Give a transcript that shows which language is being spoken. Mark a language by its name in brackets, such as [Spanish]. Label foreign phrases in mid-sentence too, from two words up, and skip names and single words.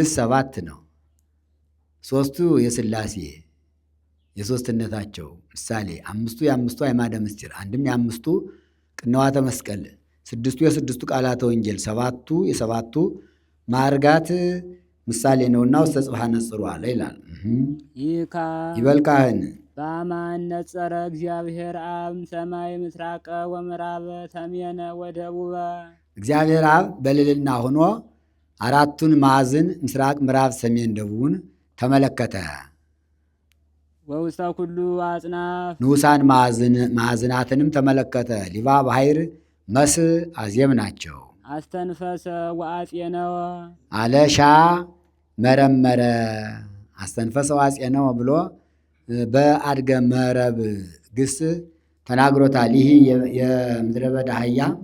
[Amharic] 7 ነው። ሦስቱ የሥላሴ የሦስትነታቸው ምሳሌ፣ አምስቱ የአምስቱ አዕማደ ምስጢር፣ አንድም የአምስቱ ቅንዋተ መስቀል፣ ስድስቱ የስድስቱ ቃላተ ወንጌል፣ ሰባቱ የሰባቱ ማዕርጋት ምሳሌ ነውና [Geez] ውስተ ጽብሐ ነጽሩ [Amharic] አለ ይላል። ይበል ካህን [Geez] በአማን ነጸረ እግዚአብሔር አብ ሰማይ ምስራቀ ወምዕራበ ሰሜነ ወደቡበ። [Amharic] እግዚአብሔር አብ በልዕልና ሆኖ አራቱን ማዕዝን ምስራቅ፣ ምዕራብ፣ ሰሜን፣ ደቡብን ተመለከተ። [Geez] ወውስተ ኩሉ አጽናፍ [Amharic] ንዑሳን ማዕዝናትንም ተመለከተ። ሊባ፣ ባሕር፣ መስ፣ አዜብ ናቸው። [Geez] አስተንፈሰ ወአጼነወ [Amharic] አለሻ መረመረ። [Geez] አስተንፈሰ ወአጼነወ [Amharic] ብሎ በአድገ መረብ ግስ ተናግሮታል። ይህ የምድረ በዳ አህያ